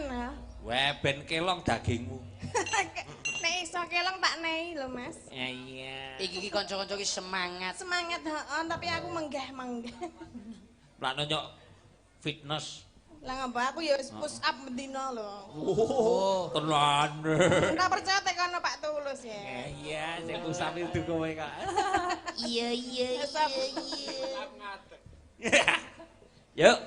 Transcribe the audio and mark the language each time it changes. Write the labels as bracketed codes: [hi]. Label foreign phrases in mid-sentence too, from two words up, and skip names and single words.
[jv] Weh ben kelong dagingmu. Nek iso kelong tak nehi lho, Mas. Iya. Iki kanca-kanca iki semangat. Semangat heeh, tapi aku menggah-menggah. Lah nyok fitness. Lah ngapa aku ya wis [en] push up [jv] mendina lho. Oh, tenan. Tak percaya tek kono Pak Tulus ya. Iya, sing [en] push up [jv] itu kowe kok. Iya. Yuk.